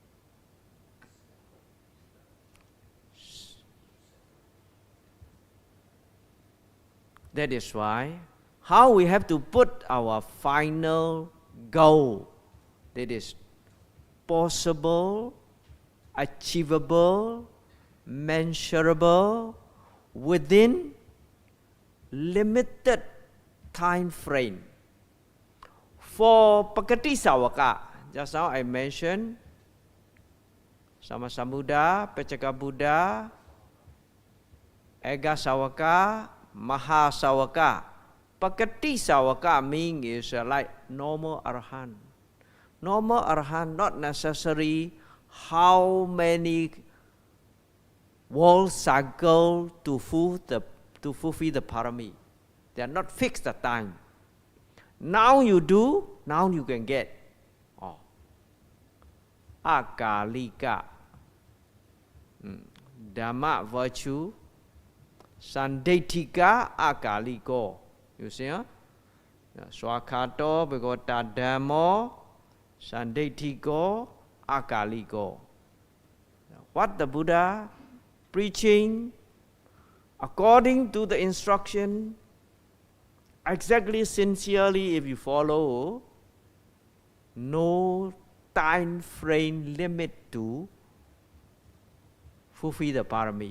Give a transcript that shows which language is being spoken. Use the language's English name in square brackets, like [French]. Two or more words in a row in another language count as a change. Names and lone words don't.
[English] That is why, how we have to put our final goal, that is possible, achievable, mensurable, within limited time frame. For [Pali] Pakati Sawaka, [English] just now I mentioned [Pali] Samasambuddha, Pecaka Buddha, Ega Sawaka, Maha Sawaka. Pakati Sawaka [English] means is like normal Arahant. Normal Arahant, not necessary how many world cycle to fulfill the parami. They are not fixed the time. Now you do, now you can get. Akalika. [Pali] Dhamma virtue. Sandaitika akaliko. [English] You see, huh? [Pali] Swakato, begota dhammo, sandaitiko, akaliko. [English] What the Buddha preaching, according to the instruction, exactly sincerely if you follow, no time frame limit to fulfill the parami.